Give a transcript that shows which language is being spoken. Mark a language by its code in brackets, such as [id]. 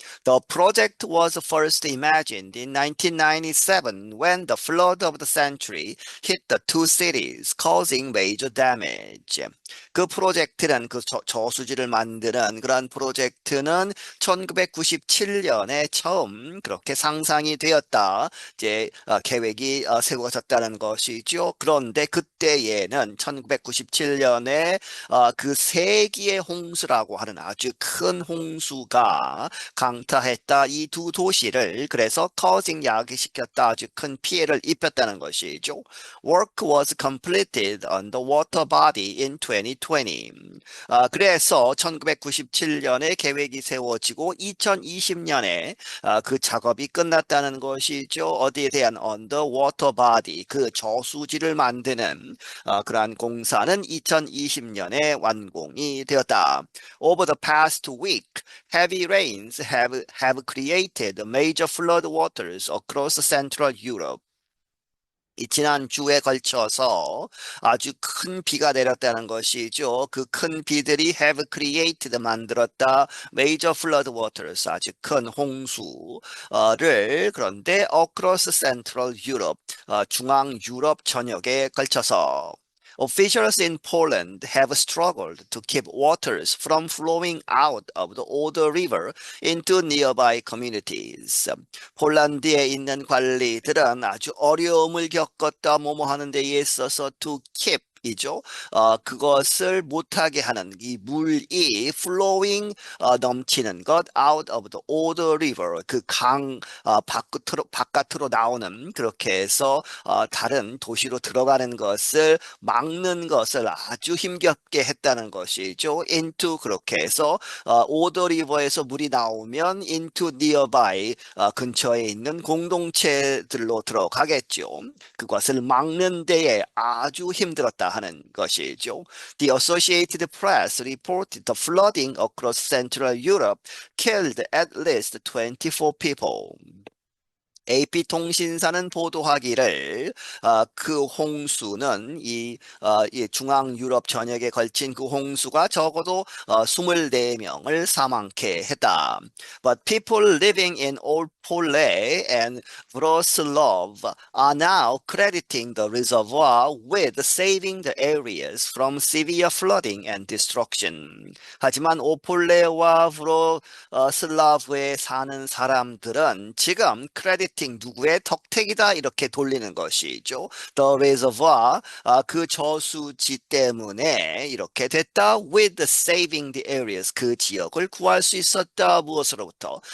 [en] The project was first imagined in 1997 when the flood of the century hit the two cities, causing major damage. [ko] 그 프로젝트는 그 저수지를 만드는 그러한 프로젝트는 1997년에 처음 그렇게 상상이 되었다. 이제 계획이 세워졌다는 것이죠. 그런데 그때에는 1997년에 그 세기의 홍수라고 하는 아주 큰 홍수가 강타했다. 이 두 도시를 그래서 causing 야기시켰다. 아주 큰 피해를 입혔다는 것이죠. [en] Work was completed on the water body in 2020. [ko] 그래서 1997년에 계획이 세워지고 2020년에 그 작업이 끝났다는 것이죠. 어디에 대한 [en] underwater body, [ko] 그 저수지를 만드는 그러한 공사는 2020년에 완공이 되었다. [en] Over the past week, heavy rains have created major flood waters across Central Europe. [ko] 이 지난 주에 걸쳐서 아주 큰 비가 내렸다는 것이죠. 그 큰 비들이 [en] have created [ko] 만들었다. [en] major flood waters [ko] 아주 큰 홍수를 그런데 [en] across central Europe [ko] 중앙 유럽 전역에 걸쳐서 [en] Officials in Poland have struggled to keep waters from flowing out of the Oder River into nearby communities. [ko] 폴란드에 있는 관리들은 아주 어려움을 겪었다 뭐뭐 하는 데 있어서 [en] to keep [ko] 이죠. 그것을 못하게 하는 이 물이 flowing 넘치는 것 [en] out of the Oder River [ko] 그 강 바깥으로 나오는 그렇게 해서 다른 도시로 들어가는 것을 막는 것을 아주 힘겹게 했다는 것이죠. into 그렇게 해서 Oder River에서 물이 나오면 [en] into nearby [ko] 근처에 있는 공동체들로 들어가겠죠. 그것을 막는 데에 아주 힘들었다 하는 것이죠. [en] The Associated Press reported the flooding across Central Europe killed at least 24 people. [ko] AP통신사는 보도하기를 그 홍수는 이 중앙 유럽 전역에 걸친 그 홍수가 적어도 24명을 사망케 했다. [en] But people living in Old Pole and Wrocław are now crediting the reservoir with saving the areas from severe flooding and destruction. [ko] 하지만 오폴레와 슬라브에 사는 사람들은 지금 크레디팅 누구의 덕택이다 이렇게 돌리는 것이죠. [en] The reservoir [ko] 그 저수지 때문에 이렇게 됐다. [en] With saving the areas [ko] 그 지역을 구할 수 있었다. 무엇으로부터?